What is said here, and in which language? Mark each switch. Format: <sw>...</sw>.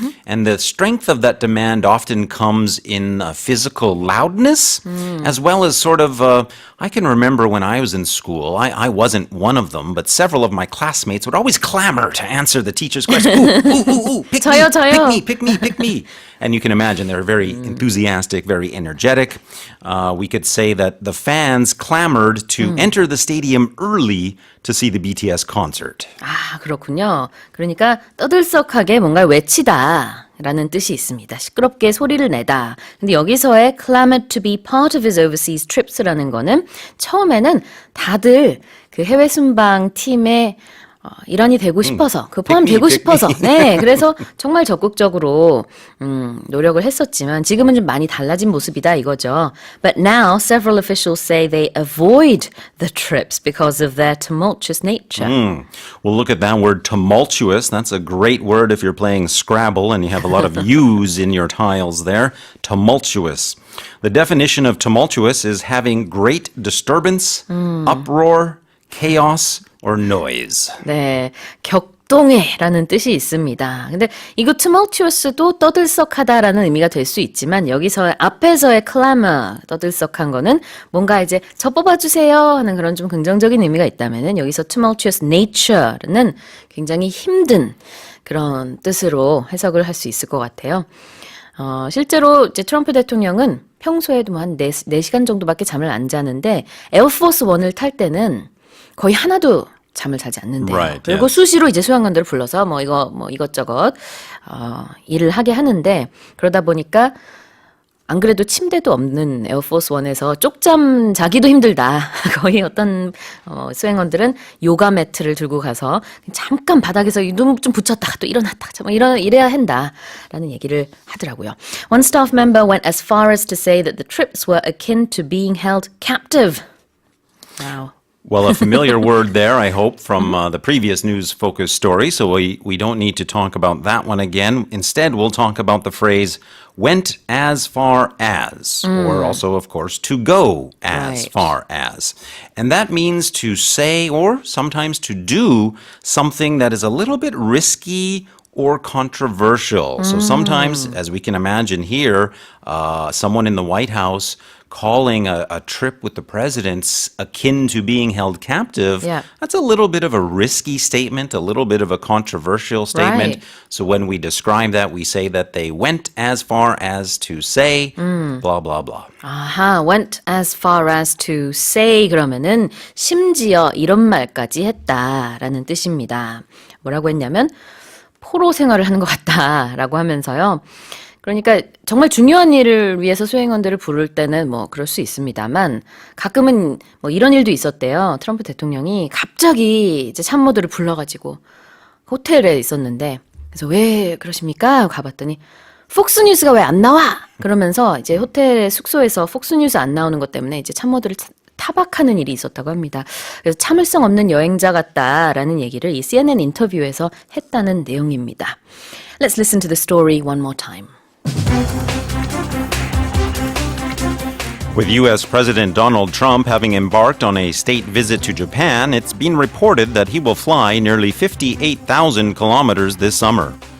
<en>And the strength of that demand often comes in physical loudness, as well as sort of, I can remember when I was in school, I wasn't one of them, but several of my classmates would always clamor to answer the teacher's question. Ooh, ooh, ooh, ooh, pick me,</en> <ko>저요, 저요.</ko> <en>pick me, pick me, pick me. And you can imagine they're very enthusiastic, very energetic. We could say that the fans clamored to enter the stadium early to see the BTS concert.</en> <ko>아, 그렇군요. 그러니까 떠들썩하게 뭔가 외치다 라는 뜻이 있습니다. 시끄럽게 소리를 내다. 근데 여기서의</ko> <en>clamored to be part of his overseas trips</en> <ko>라는 거는 처음에는 다들 그 해외 순방 팀의 일환이 되고 싶어서, 그 포함</ko> <en>pick me,</en> <ko>되고</ko> <en>pick</en> <ko>싶어서,</ko> <en>me.</en> <ko>네, 그래서 정말 적극적으로 노력을 했었지만 지금은 좀 많이 달라진 모습이다 이거죠.</ko> <en>But now several officials say they avoid the trips because of their tumultuous nature. Well, look at that word tumultuous. That's a great word if you're playing Scrabble and you have a lot of U's in your tiles there. Tumultuous. The definition of tumultuous is having great disturbance, uproar, chaos, or noise.</en> <ko>네, 격동해라는 뜻이 있습니다. 근데 이거 tumultuous도 떠들썩하다라는 의미가 될 수 있지만 여기서 앞에서의 clamor, 떠들썩한 거는 뭔가 이제 저 뽑아주세요 하는 그런 좀 긍정적인 의미가 있다면은 여기서</ko> <en>tumultuous nature</en> <ko>는 굉장히 힘든 그런 뜻으로 해석을 할 수 있을 것 같아요. 실제로 이제 트럼프 대통령은 평소에도 뭐 한 4시간 정도밖에 잠을 안 자는데 에어포스 1을 탈 때는 거의 하나도 잠을 자지 않는데요.</ko> <en>Right,</en> <ko>그리고</ko> <en>yes.</en> <ko>수시로 이제 소양관들을 불러서 뭐 이것저것 일을 하게 하는데 그러다 보니까 안 그래도 침대도 없는 에어포스 1에서 쪽잠 자기도 힘들다. 거의 어떤 수행원들은 요가 매트를 들고 가서 잠깐 바닥에서 눈 좀 붙였다가 또 일어났다가 뭐 이래야 한다라는 얘기를 하더라고요.</ko> <en>One staff member went as far as to say that the trips were akin to being held captive. Wow. Well, a familiar word there, I hope, from the previous news-focused story, so we don't need to talk about that one again. Instead, we'll talk about the phrase went as far as, or also, of course, to go as Right. far as. And that means to say or sometimes to do something that is a little bit risky or controversial. So sometimes, as we can imagine here, someone in the White House calling a trip with the president's akin to being held captive, Yeah. that's a little bit of a risky statement, a little bit of a controversial statement. Right. So when we describe that, we say that they went as far as to say, blah, blah, blah.</en> <ko>아하,</ko> <en>went as far as to say</en> <ko>그러면은 심지어 이런 말까지 했다라는 뜻입니다. 뭐라고 했냐면 포로 생활을 하는 것 같다라고 하면서요. 그러니까 정말 중요한 일을 위해서 수행원들을 부를 때는 뭐 그럴 수 있습니다만 가끔은 뭐 이런 일도 있었대요. 트럼프 대통령이 갑자기 이제 참모들을 불러가지고 호텔에 있었는데 그래서 왜 그러십니까? 하고 가봤더니 폭스뉴스가 왜 안 나와? 그러면서 이제 호텔 숙소에서 폭스뉴스 안 나오는 것 때문에 이제 참모들을 타박하는 일이 있었다고 합니다. 그래서 참을성 없는 여행자 같다라는 얘기를 이 CNN 인터뷰에서 했다는 내용입니다.</ko> <en>Let's listen to the story one more time. With U.S. President Donald Trump having embarked on a state visit to Japan, it's been reported that he will fly nearly 58,000 kilometers this summer.</en>